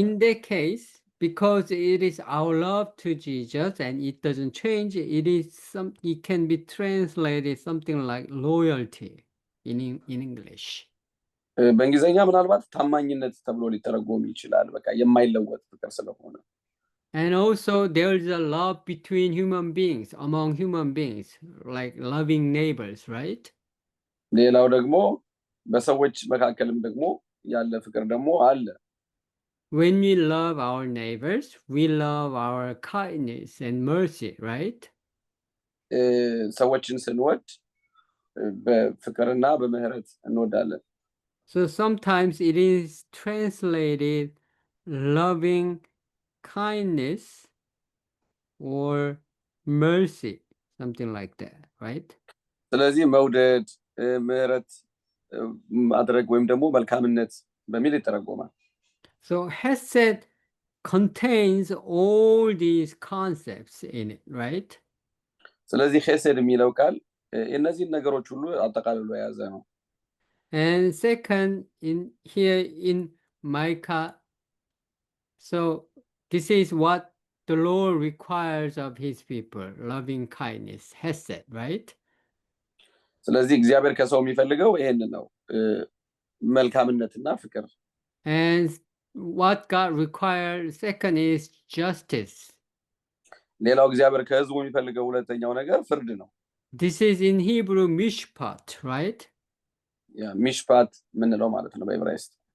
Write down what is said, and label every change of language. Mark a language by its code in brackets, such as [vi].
[en] In that case, because it is our love to Jesus and it doesn't change, it can be translated something like loyalty in English. [am] በእንግሊዝኛ ምናልባት ታማኝነት ተብሎ ሊተረጎም ይችላል። በቃ የማይለወጥ ፍቅር ስለሆነ። [en] And also there is a love between human beings, among human beings, like loving neighbors, right? [am] ሌላው ደግሞ በሰዎች መካከልም ደግሞ ያለ ፍቅር ደግሞ አለ። [en] When we love our neighbors, we love our kindness and mercy, right? [am] ሰዎችን ስንወድ በፍቅርና በምህረት እንወዳለን። [en] So sometimes it is translated loving kindness or mercy, something like that, right? [am] ስለዚህ መውደድ፣ ምህረት ማድረግ ወይም ደግሞ መልካምነት በሚል ይተረጎማል። [en] So Hesed contains all these concepts in it, right? [am] ስለዚህ ሄሴድ የሚለው ቃል እነዚህን ነገሮች ሁሉ አጠቃልሎ የያዘ ነው። [en] And second, here in Micah, so this is what the Lord requires of his people, loving kindness, Hesed, right? [am] ስለዚህ እግዚአብሔር ከሰው የሚፈልገው ይሄንን ነው፣ መልካምነትና ፍቅር። [en] And what God requires second is justice. [am] ሌላው እግዚአብሔር ከህዝቡ የሚፈልገው ሁለተኛው ነገር ፍርድ ነው። [en] This is in Hebrew mishpat, right? [am] ያ ሚሽፓት ምንለው ማለት ነው በዕብራይስጥ።